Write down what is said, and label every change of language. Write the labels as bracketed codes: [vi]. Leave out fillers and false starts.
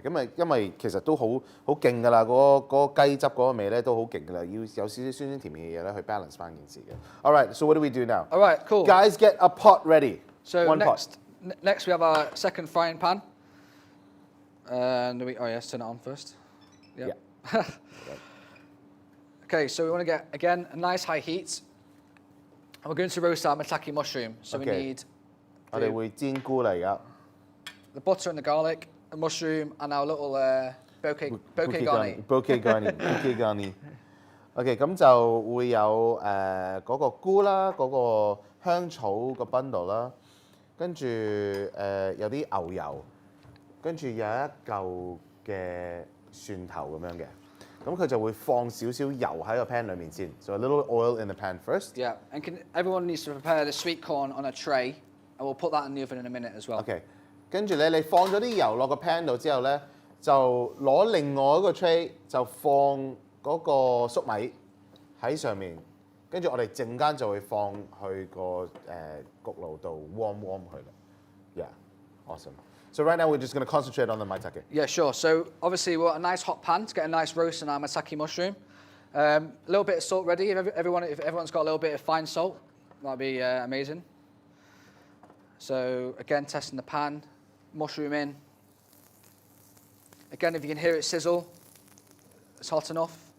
[yue] 咁因為其實都好勁㗎啦，嗰個雞汁嗰個味咧都好勁㗎啦，要有少少酸酸甜甜嘅嘢咧去 balance 翻件事嘅。 [en] All right, so what do we do now? All right, cool. Guys, get a pot ready. So One next we have our second frying pan. And yes, turn it on first. Yep. Yeah. Okay, so we want to get, again, a nice high heat. And we're going to roast our maitake mushroom. So we need [yue] 我哋會煎菇嚟㗎。 [en] the butter and the garlic, the mushroom, and our little bouquet garni. Bouquet garni. [yue] OK， 咁就會有嗰個菇啦，嗰個香草個 bundle 啦，跟住有啲牛油，跟住有一嚿嘅蒜頭咁樣嘅。咁佢就會放少少油喺個 pan 裏面先 ， [en] so a little oil in the pan first. Yeah, and everyone needs to prepare the sweet corn on a tray, and we'll put that in the oven in a minute as well. [yue] OK， 跟住咧，你放咗啲油落個 pan 度之後咧，就攞另外一個 tray 就放嗰個粟米喺上面，跟住我哋陣間就會放去個焗爐度 warm 佢啦。 [en] Yeah, awesome. So right now we're just going to concentrate on the maitake. Yeah, sure. So obviously we want a nice hot pan to get a nice roast on our maitake mushroom. A little bit of salt ready. If everyone's got a little bit of fine salt, that'd be amazing. So again, testing the pan, mushroom in. Again, if you can hear it sizzle, it's hot enough.